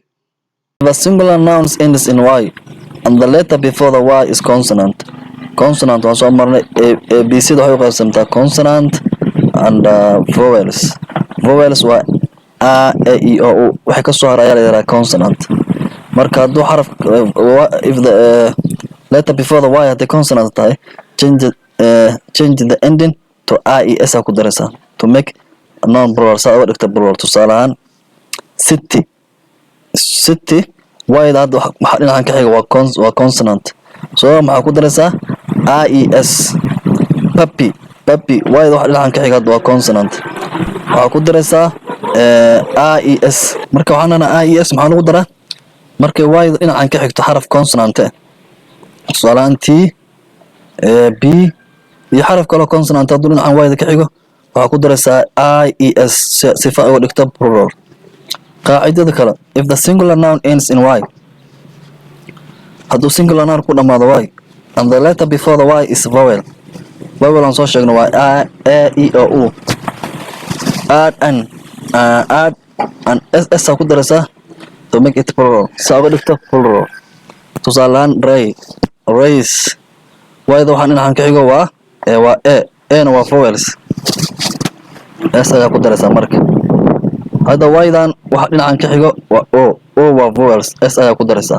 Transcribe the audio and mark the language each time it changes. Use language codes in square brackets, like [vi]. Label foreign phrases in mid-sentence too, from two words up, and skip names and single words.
[en] The singular nouns ends in y and the letter before the y is consonant. [so] Consonant waa soo marnay abc da waxay u qaybsantaa [en] consonant and vowels. [so] Vowels waa a e i o u waxay ka soo haraya la yiraahdaa consonant. marka hadduu xaraf [en] if the letter before the y [so] hadday consonant tahay [en] change the ending to ies [so] aa ku daraysaa [en] to make non plural [so] saa uga dhigta plural. tusaale ahaan city y-da hadda waxaa dhinacan ka xiga waa consonant, so maxaa ku daraysaa ies. puppy y-da waxa dhinacan ka xiga hadda waa consonant, waxaa ku daraysaa ies. marka waxaan lenahay ies maxaa lagu daraa markay y-da dhinacan ka xigto xaraf consonant tusaale ahaan t b iyo xaraf kaloo consonant hadduu dhinacan y-da ka xigo waxaa ku daraysaa ies sifa uga dhigta plural. qaacidada kale, [en] if the singular noun ends in y, [so] hadduu [en] singular noun [so] ku dhamaado y [en] and the letter before the y is vowel [so] aan soo sheegno waa a e o u, [en] add an s [so] aa ku daraysaa [en] to make it plural [so] saa uga dhigta plural. tusaale ahaan race y-da waxaa dhinacan ka xigo waa na waa vowels, s ayaa ku daraysaa marka. hadda y-dan waxa dhinacan ka xigo waa o waa vowels, s ayaa ku daraysaa.